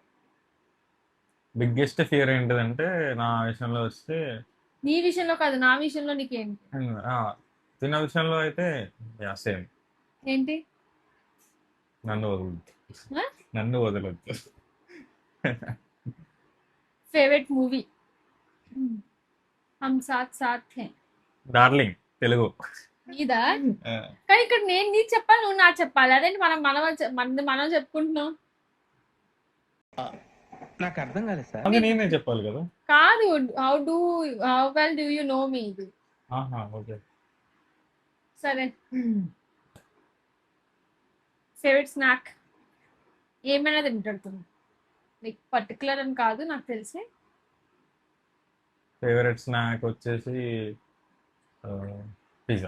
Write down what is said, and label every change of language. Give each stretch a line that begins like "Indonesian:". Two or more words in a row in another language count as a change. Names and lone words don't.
English: biggest fear
Telugu: ఏంటిదంటే నా విషయంలో వస్తే నీ విషయంలో కాదు, నా విషయంలో నీకేంటి? ఆ, తిన్న విషయంలో అయితే సేమ్. ఏంటి? నన్ను వదలొద్దు. Huh? నన్ను వదలొద్దు.
English: favourite movie
Telugu: హమ్ సాత్ సాత్ హై. డార్లింగ్ తెలుగు. నీదా? కానీ ఇక్కడ నేను నీకు చెప్పాలి, నువ్వు నాకు చెప్పాలి. అదేంటి మనం చెప్పుకుంటున్నాం. నాకు అర్థం కాలేదు సార్. అది నేనే చెప్పాలి కదా. కాదు,
English: How well do you know me. ఇది
Telugu: ఆహా ఓకే. సరే.
English: favourite snack
Telugu: ఏమైనా తింటాడుతున్నావు,
English: like particular
Telugu: అని కాదు, నాకు తెలిసి.
English: favourite snack
Telugu: వచ్చేసి పిజ్జా.